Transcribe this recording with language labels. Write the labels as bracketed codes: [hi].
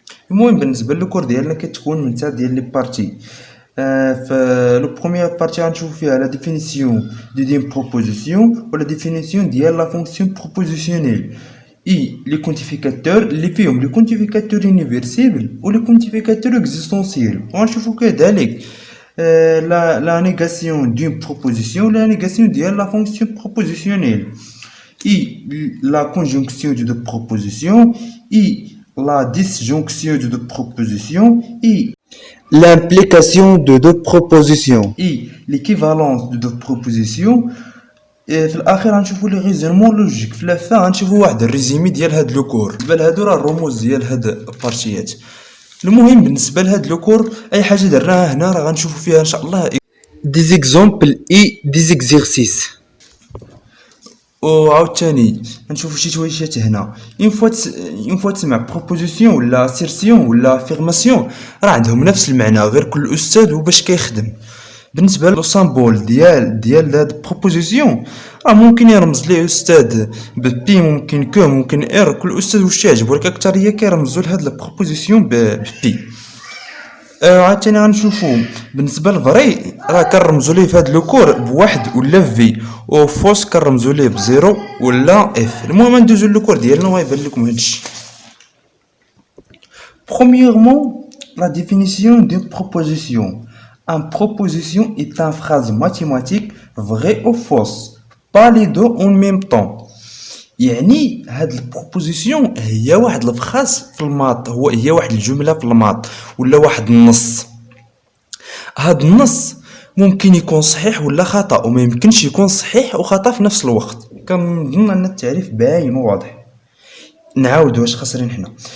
[ar] المهم بالنسبه للكور ديالنا كتكون من تاع ديال لي بارتي. في لو بروميير بارتي غنشوفو فيها لا ديفينيسيون دي بروبوزيسيون ولا ديفينيسيون ديال لا فونكسيون بروبوزيسيونيل [fr] et les quantificateurs [ar] اللي فيهم لي كونتيفيكاتور يونيفرسيبل و لي كونتيفيكاتور اكزيستونسيال. وغنشوفو كذلك [fr] la négation d'une proposition, la négation de la fonction propositionnelle et la conjonction de deux propositions et la disjonction de deux propositions et l'implication de deux propositions et l'équivalence de deux propositions. [ar] في الاخير غنشوفوا لي ريزونمون لوجيك. في لافا غنشوفوا واحد الريزيمي ديال هاد لو كور. بالنسبه لهادو راه الرموز ديال هاد البارتيات. المهم بالنسبه لهاد لو كور اي حاجه درناها هنا راه غنشوفوا فيها ان شاء الله [fr] des exemples et des exercices. [ar] وعاوتاني غنشوفوا شي تويشات هنا. اون فوا تسمع بروبوزيسيون ولا سيرسيون ولا افيرماسيون راه عندهم نفس المعنى غير كل استاذ وباش كيخدم. بالنسبه لو سامبول ديال هاد بروبوزيسيون راه ممكن يرمز ليه استاذ ببي، ممكن كو، ممكن ار، كل استاذ واش يعجبو، ولكن اكثر هي كيرمزوا لهاد البروبوزيسيون ببي. عاوتاني غنشوفو بالنسبه لفري راه كنرمزوا ليه فهاد لو كور بواحد ولا في، و فوس كنرمزوا ليه بزيرو ولا اف. المهم ندوزو لو كور ديالنا وغيبان لكم هادشي. [fr] Premièrement, la définition d'une proposition. Une proposition est une phrase mathématique vraie ou fausse, pas les deux en même temps. [ar] يعني هاد البروبوزيسيون هي واحد الفراز في الماط، هي واحد الجمله في الماط ولا واحد النص. هاد النص ممكن يكون صحيح ولا خطا، وما يمكنش يكون صحيح وخطا في نفس الوقت. كنظن ان التعريف باين وواضح. نعاودو واش خاسرين حنا.